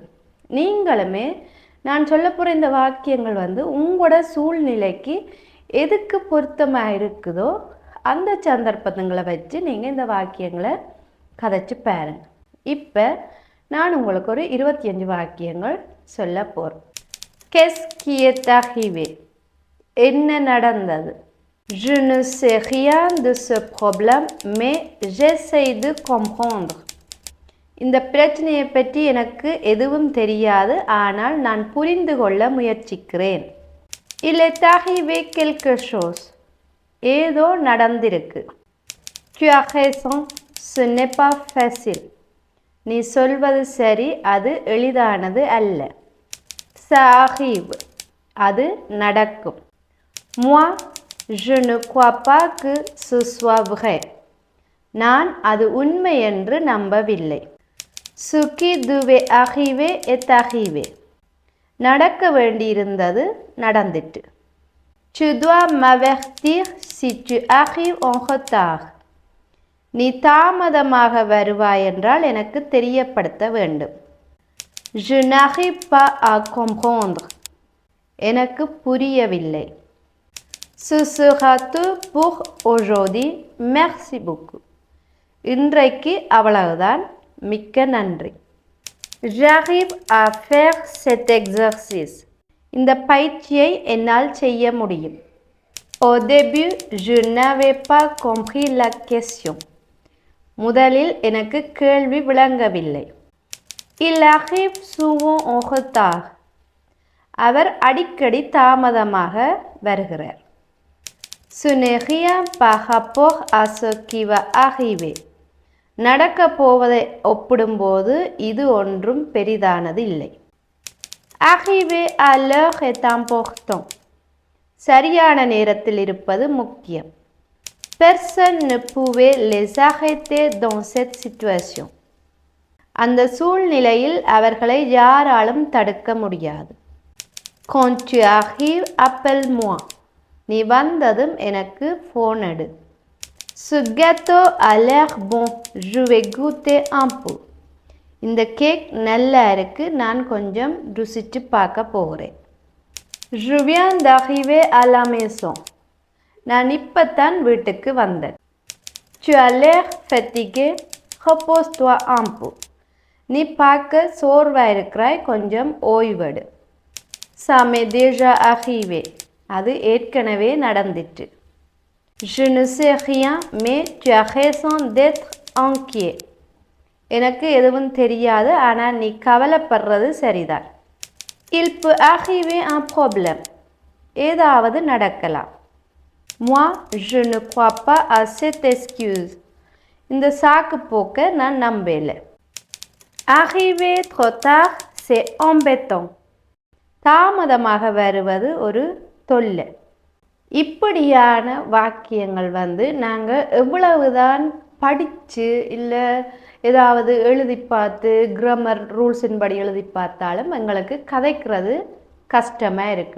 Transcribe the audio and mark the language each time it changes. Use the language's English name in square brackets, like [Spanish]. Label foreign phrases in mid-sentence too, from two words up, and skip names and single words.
[Tamil] நீங்களுமே நான் சொல்ல போகிற இந்த வாக்கியங்கள் வந்து உங்களோட சூழ்நிலைக்கு எதுக்கு பொருத்தமாக இருக்குதோ அந்த சந்தர்ப்பங்களை வச்சு நீங்கள் இந்த வாக்கியங்களை கதைச்சு பாருங்க. இப்போ நான் உங்களுக்கு ஒரு 25 வாக்கியங்கள் சொல்ல போகிறேன். [French] Qu'est-ce qui est arrivé? [Tamil] என்ன நடந்தது? [French] Je ne sais rien de ce problème, mais j'essaie de comprendre. [Tamil] இந்த பிரச்சனையை பற்றி எனக்கு எதுவும் தெரியாது, ஆனால் நான் புரிந்து கொள்ள முயற்சிக்கிறேன். [French] Il est arrivé quelque chose. [Tamil] ஏதோ நடந்திருக்கு. [French] Tu as raison, ce n'est pas facile. [Tamil] நீ சொல்வது சரி, அது எளிதானது அல்ல. [French] Ça arrive. [Tamil] அது நடக்கும். [French] Moi, je ne crois pas que ce soit vrai. [Tamil] நான் அது உண்மை என்று நம்பவில்லை. [French] Ce qui devait arriver est arrivé. [Tamil] நடக்க வேண்டியிருந்தது நடந்துட்டு. [French] Tu dois m'avertir si tu arrives en retard. [Tamil] நீ தாமதமாக வருவாய் என்றால் எனக்கு தெரியப்படுத்த வேண்டும். [French] Je n'arrive pas à comprendre. [Tamil] எனக்கு புரியவில்லை. [French] Ce sera tout pour aujourd'hui. Merci beaucoup. [Tamil] இன்றைக்கு அவ்வளவுதான், மிக்க நன்றி. [French] J'arrive à faire cet exercice. [Tamil] இந்த பயிற்சியை என்னால் செய்ய முடியும். [French] Au début, je n'avais pas compris la question. [Tamil] முதலில் எனக்கு கேள்வி விளங்கவில்லை. [French] Il arrive souvent en retard. [Tamil] அவர் அடிக்கடி தாமதமாக வருகிறார். [French] Ce n'est rien par rapport à ce qui va arriver. [Tamil] நடக்க போவதை ஒப்பிடும்போது இது ஒன்றும் பெரிதானது இல்லை. [French] Arriver à l'heure est important. [Tamil] சரியான நேரத்தில் இருப்பது முக்கியம். [French] Personne ne pouvait les arrêter dans cette situation. [Tamil] அந்த சூழ்நிலையில் அவர்களை யாராலும் தடுக்க முடியாது. [French] Quand tu arrives, appelle-moi. [Tamil] நீ வந்ததும் எனக்கு ஃபோன் எடு. [French] Ce gâteau a l'air bon. Je vais goûter un peu. [Tamil] இந்த கேக் நல்லா இருக்கு. நான் கொஞ்சம் ருசிச்சு பார்க்க போகிறேன். [French] Je viens d'arriver à la maison. [Tamil] நான் இப்பத்தான் வீட்டுக்கு வந்தேன். [French] Tu as l'air fatigué. Repose-toi un peu. [Tamil] நீ பார்க்க சோர்வா இருக்கிறாய், கொஞ்சம் ஓய்வெடு. [French] Ça m'est déjà arrivé. [Tamil] அது ஏற்கனவே நடந்துட்டு. [French] Je ne sais rien, mais tu as raison d'être inquiet. [Tamil] எனக்கு எதுவும் தெரியாது, ஆனால் நீ கவலைப்படுறது சரிதான். [French] Il peut arriver un problème. [Tamil] ஏதாவது நடக்கலாம். [French] Moi, je ne crois pas à cette excuse. [Tamil] இந்த சாக்கு போக்க நான் நம்பல. [French] Arriver trop tard, c'est embêtant. [Tamil] தாமதமாக வருவது ஒரு தொல்லை. இப்படியான வாக்கியங்கள் நாங்கள் எவ்வளவுதான் படித்து இல்லை ஏதாவது எழுதி பார்த்து [English] grammar rules [Tamil] படி எழுதி பார்த்தாலும் எங்களுக்கு கதைக்கிறது கஷ்டமாக இருக்குது.